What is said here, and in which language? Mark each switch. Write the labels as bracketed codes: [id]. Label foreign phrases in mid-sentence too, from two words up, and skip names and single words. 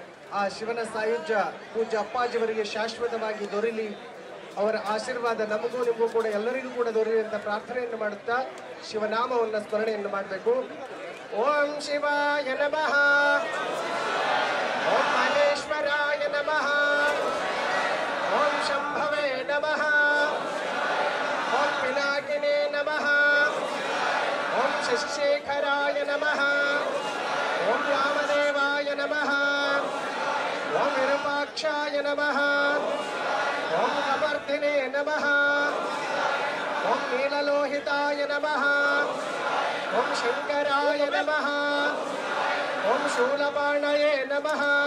[kn] ಆ ಶಿವನ ಸಾಯುಜ್ಯ ಪೂಜ್ಯ ಅಪ್ಪಾಜಿಯವರಿಗೆ ಶಾಶ್ವತವಾಗಿ ದೊರೆಯಲಿ. ಅವರ ಆಶೀರ್ವಾದ ನಮಗೂ ನಿಮಗೂ ಕೂಡ ಎಲ್ಲರಿಗೂ ಕೂಡ ದೊರೆಯಲಿ ಅಂತ ಪ್ರಾರ್ಥನೆಯನ್ನು ಮಾಡುತ್ತಾ ಶಿವನಾಮವನ್ನು ಸ್ಮರಣೆಯನ್ನು ಮಾಡಬೇಕು. [sa] ಓಂ ಶಿವಾಯ ನಮಃ, ಓಂ ಮಹೇಶ್ವರಾಯ ನಮಃ, ಓಂ ಶಂಭವೇ ನಮಃ, ಓಂ ಪಿನಾಕಿನೇ ನಮಃ, ಓಂ ಶಶಿಶೇಖರಾಯ ನಮಃ, ಓಂ ರಾಮದೇವಾಯ ನಮಃ, ಓಂ ವಿರೂಪಾಕ್ಷಾಯ ನಮಃ, ಓಂ ಕಮರ್ದಿನೇ ನಮಃ, ಓಂ ನೀಲಲೋಹಿತಾಯ ನಮಃ, ಓಂ ಶಂಕರಾಯ ನಮಃ, ಓಂ ಶೂಲಪಾಣಯೇ ನಮಃ,